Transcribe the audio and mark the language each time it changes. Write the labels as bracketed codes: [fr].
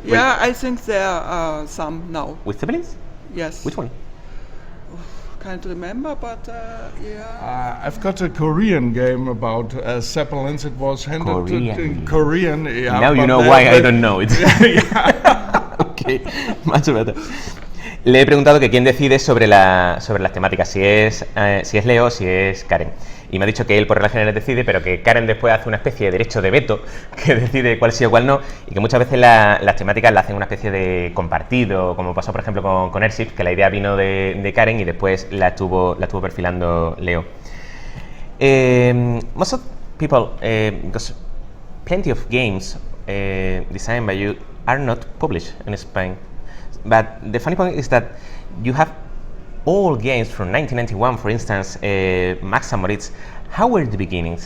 [en] Yeah, I think there are some now. With zeppelins? Yes. Which one? Can't remember, but yeah. I've got a Korean game about zeppelins. It was handled in Korean. Yeah, now you know why I don't know it. Okay, much better. [es] Le he preguntado que quién decide sobre las temáticas, si es Leo o si es Karen. Y me ha dicho que él por regla general decide, pero que Karen después hace una especie de derecho de veto, que decide cuál sí o cuál no, y que muchas veces las temáticas la hacen una especie de compartido, como pasó por ejemplo con Airships, que la idea vino de Karen y después la estuvo perfilando Leo. [en] Most of people, because plenty of games designed by you are not published in Spain. But the funny point is that you have all games from 1991, for instance, Max and Moritz. How were the beginnings?